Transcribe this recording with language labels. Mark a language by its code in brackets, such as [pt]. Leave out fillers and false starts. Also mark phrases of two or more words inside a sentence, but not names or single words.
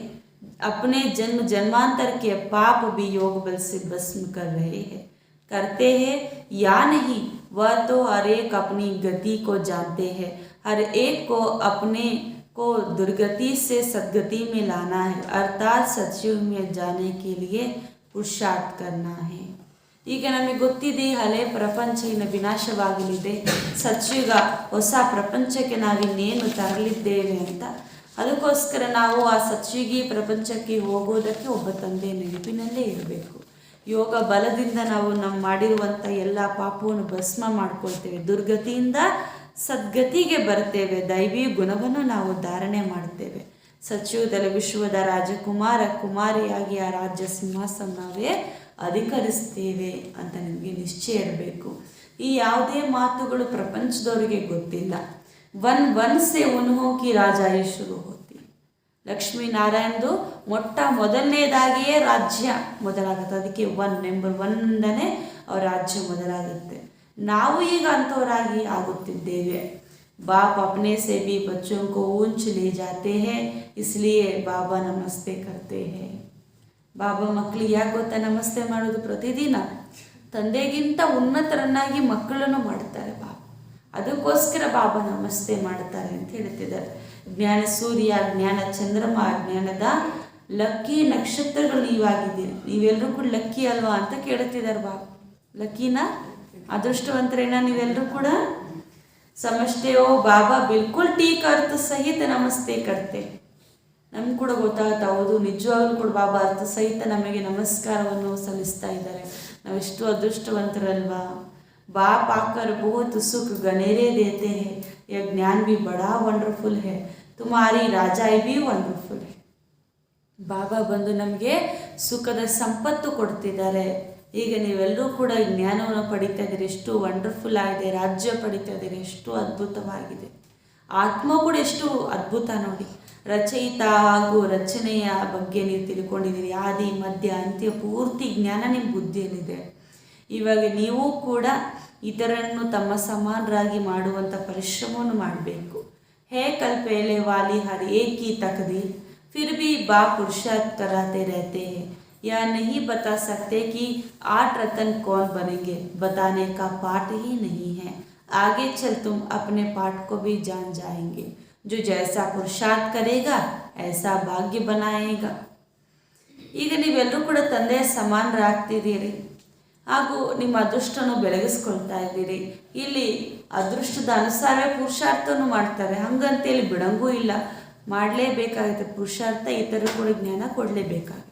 [hi] अपने जन्म जन्मांतर के पाप भी योग बल से भस्म कर रहे हैं. करते हैं या नहीं, वह तो हर एक अपनी गति को जानते हैं. हर एक को अपने को दुर्गति से सद्गति में लाना है, अर्थात सत्युग में जाने के लिए पुरुषार्थ करना है. [kn] ಈಗ ನಮಗೆ ಗೊತ್ತಿದೆ ಹಳೆ ಪ್ರಪಂಚ ಇನ್ನು ವಿನಾಶವಾಗಲಿದೆ, ಸತ್ಯುಗ ಹೊಸ ಪ್ರಪಂಚಕ್ಕೆ ನಾವಿನ್ನೇನು ತರಲಿದ್ದೇವೆ ಅಂತ. ಅದಕ್ಕೋಸ್ಕರ ನಾವು ಆ ಸತ್ಯುಗಿ ಪ್ರಪಂಚಕ್ಕೆ ಹೋಗೋದಕ್ಕೆ ಒಬ್ಬ ತಂದೆ ನೆನಪಿನಲ್ಲೇ ಇರಬೇಕು. ಯೋಗ ಬಲದಿಂದ ನಾವು ಮಾಡಿರುವಂಥ ಎಲ್ಲ ಪಾಪವನ್ನು ಭಸ್ಮ ಮಾಡ್ಕೊಳ್ತೇವೆ, ದುರ್ಗತಿಯಿಂದ ಸದ್ಗತಿಗೆ ಬರ್ತೇವೆ, ದೈವಿ ಗುಣವನ್ನು ನಾವು ಧಾರಣೆ ಮಾಡ್ತೇವೆ. ಸತ್ಯುಗದಲ್ಲಿ ವಿಶ್ವದ ರಾಜಕುಮಾರ ಕುಮಾರಿಯಾಗಿ ಆ ರಾಜ್ಯ ಸಿಂಹಾಸನವೇ ಅಧಿಕರಿಸ್ತೇವೆ ಅಂತ ನಿಮಗೆ ನಿಶ್ಚಯ ಇರಬೇಕು. ಈ ಯಾವುದೇ ಮಾತುಗಳು ಪ್ರಪಂಚದವರಿಗೆ ಗೊತ್ತಿಲ್ಲ. [hi] वन से उन्हों की राजाई शुरू होती. [kn] ಲಕ್ಷ್ಮೀನಾರಾಯಣದು ಮೊದಲನೇದಾಗಿಯೇ ರಾಜ್ಯ ಮೊದಲಾಗುತ್ತೆ. ಅದಕ್ಕೆ ನಂಬರ್ 1 ಅವ್ರ ರಾಜ್ಯ ಮೊದಲಾಗುತ್ತೆ. ನಾವು ಈಗ ಅಂಥವರಾಗಿ ಆಗುತ್ತಿದ್ದೇವೆ. [hi] बाप अपने से भी बच्चों को ऊंच ले जाते हैं, इसलिए बाबा नमस्ते करते हैं. [kn] ಬಾಬಾ ಮಕ್ಕಳಿಗೆ ಯಾಕೆ ಗೊತ್ತಾ ನಮಸ್ತೆ ಮಾಡೋದು? ಪ್ರತಿದಿನ ತಂದೆಗಿಂತ ಉನ್ನತರನ್ನಾಗಿ ಮಕ್ಕಳನ್ನು ಮಾಡ್ತಾರೆ ಬಾಬಾ. ಅದಕ್ಕೋಸ್ಕರ ಬಾಬಾ ನಮಸ್ತೆ ಮಾಡ್ತಾರೆ ಅಂತ ಹೇಳ್ತಿದ್ದಾರೆ. ಜ್ಞಾನ ಸೂರ್ಯ, ಜ್ಞಾನ ಚಂದ್ರಮ, ಜ್ಞಾನದ ಲಕ್ಕಿ ನಕ್ಷತ್ರಗಳು ನೀವಾಗಿದ್ದೀರಿ. ನೀವೆಲ್ಲರೂ ಕೂಡ ಲಕ್ಕಿ ಅಲ್ವಾ ಅಂತ ಕೇಳುತ್ತಿದ್ದಾರೆ ಬಾಬಾ. ಲಕ್ಕಿನ ಅದೃಷ್ಟವಂತರೇನ ನೀವೆಲ್ಲರೂ ಕೂಡ? [hi] समझते हो बाबा बिल्कुल ठीक अर्थ सहित नमस्ते करते. [kn] ನಮ್ಗೆ ಕೂಡ ಗೊತ್ತಾಗುತ್ತೆ, ಹೌದು ನಿಜವಾಗ್ಲೂ ಕೂಡ ಬಾಬಾ ಅರ್ಥ ಸಹಿತ ನಮಗೆ ನಮಸ್ಕಾರವನ್ನು ಸಲ್ಲಿಸ್ತಾ ಇದ್ದಾರೆ. ನಾವೆಷ್ಟು ಅದೃಷ್ಟವಂತರಲ್ವಾ. [hi] बाप आकर बहुत सुख गनेरे देते हैं, यह ज्ञान भी बड़ा वंडरफुल है, तुम्हारी राजाई भी वंडरफुल है. [kn] ಬಾಬಾ ಬಂದು ನಮಗೆ ಸುಖದ ಸಂಪತ್ತು ಕೊಡ್ತಿದ್ದಾರೆ. ಈಗ ನೀವೆಲ್ಲರೂ ಕೂಡ ಈ ಜ್ಞಾನವನ್ನು ಪಡಿತಾ ಇದ್ದೀರಿ, ಎಷ್ಟು ವಂಡರ್ಫುಲ್ ಆಗಿದೆ. ರಾಜ್ಯ ಪಡಿತಾ ಇದ್ದೀರಿ, ಎಷ್ಟು ಅದ್ಭುತವಾಗಿದೆ. ಆತ್ಮ ಕೂಡ ಎಷ್ಟು ಅದ್ಭುತ ನೋಡಿ. ರಚಯಿತ ಹಾಗೂ ರಚನೆಯ ಬಗ್ಗೆ ನೀವು ತಿಳ್ಕೊಂಡಿದ್ದೀರಿ. ಆದಿ ಮಧ್ಯ ಅಂತ್ಯ ಪೂರ್ತಿ ಜ್ಞಾನ ನಿಮ್ಮ ಬುದ್ಧಿಯಲ್ಲಿದೆ. ಇವಾಗ ನೀವು ಕೂಡ ಇತರನ್ನು ತಮ್ಮ ಸಮಾನರಾಗಿ ಮಾಡುವಂಥ ಪರಿಶ್ರಮವನ್ನು ಮಾಡಬೇಕು. [hi] है कल पहले वाली हर एक की तकदीर फिर भी बाप पुरुषार्थ कराते रहते हैं. यह नहीं बता सकते कि 8 रतन कौन बनेंगे, बताने का पाठ ही नहीं है. आगे चल तुम अपने पाठ को भी जान जाएंगे. जो जैसा पुरुषार्थ करेगा ऐसा भाग्य बनाएगा. [kn] ಈಗ ನೀವೆಲ್ಲರೂ ಕೂಡ ತಂದೆಯ ಸಮಾನರಾಗ್ತಿದ್ದೀರಿ ಹಾಗೂ ನಿಮ್ಮ ಅದೃಷ್ಟವನ್ನು ಬೆಳಗಿಸ್ಕೊಳ್ತಾ ಇದ್ದೀರಿ. ಇಲ್ಲಿ ಅದೃಷ್ಟದ ಅನುಸಾರವೇ ಪುರುಷಾರ್ಥವನ್ನು ಮಾಡ್ತಾರೆ, ಹಂಗಂತೇಳಿ ಬಿಡಂಗೂ ಇಲ್ಲ, ಮಾಡಲೇಬೇಕಾಗುತ್ತೆ ಪುರುಷಾರ್ಥ. ಇತರರು ಕೂಡ ಜ್ಞಾನ ಕೊಡಲೇಬೇಕಾಗುತ್ತೆ.